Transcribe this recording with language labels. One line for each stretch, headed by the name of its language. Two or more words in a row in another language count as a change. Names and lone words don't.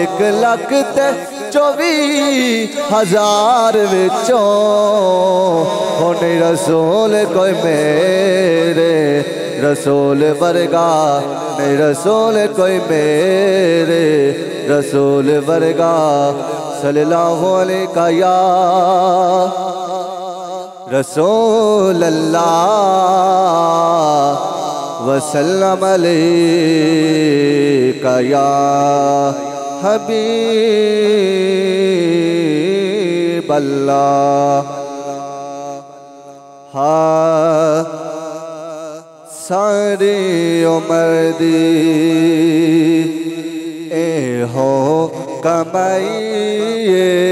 Punjabi: 1,24,000 وچوں ہونے رسول کوئی میرے رسول ورگا نہیں رسول کوئی میرے رسول ورگا
Arabic: صلى الله عليه يا رسول الله وسلم عليك يا حبيب الله.
Punjabi: ہاں ساری عمر دی اے ہو کمائیے